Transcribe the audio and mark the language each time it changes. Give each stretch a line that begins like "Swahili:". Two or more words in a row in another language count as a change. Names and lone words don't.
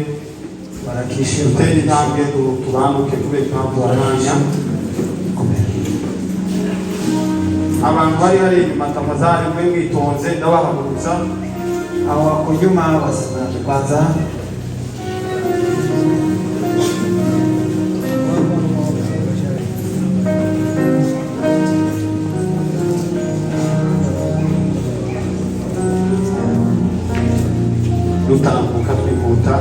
Kinyarwanda: Barakishe dutere intambwe tubanduke kubera impamvu baranya abantu bari hari inyuma tafadhali mwe mwitonze ndabahagurutsa.
Swahili: hao wako nyuma wasimame kwanza.
Kinyarwanda: Dutambuka twihuta